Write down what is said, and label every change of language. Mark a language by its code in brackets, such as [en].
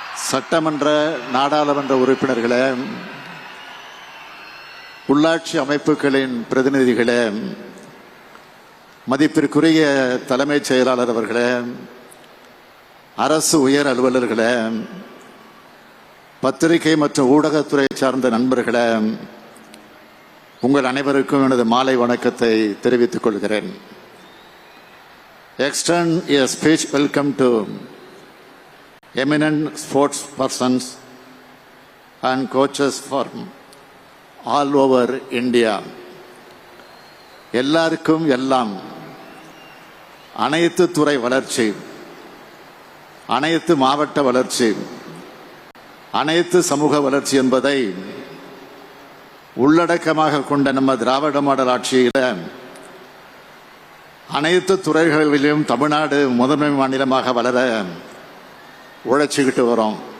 [ta] சட்டமன்ற நாடாளுமன்ற உறுப்பினர்களே, உள்ளாட்சி அமைப்புகளின் பிரதிநிதிகளே, மதிப்பிற்குரிய தலைமைச் செயலாளர் அவர்களே, அரசு உயர் அலுவலர்களே, பத்திரிகை மற்றும் ஊடகத்துறை சார்ந்த நண்பர்களே, உங்கள் அனைவருக்கும் எனது மாலை வணக்கத்தை தெரிவித்துக் கொள்கிறேன். [en] Extend a speech welcome to eminent sports persons and coaches from all over India. [ta] எல்லாருக்கும் எல்லாம், அனைத்து துறை வளர்ச்சி, அனைத்து மாவட்ட வளர்ச்சி, அனைத்து சமூக வளர்ச்சி என்பதை உள்ளடக்கமாக கொண்ட நம்ம திராவிட மாடல் ஆட்சியில் அனைத்து துறைகளிலும் தமிழ்நாடு முதன்மை மாநிலமாக வளர உழைச்சிக்கிட்டு வரோம்.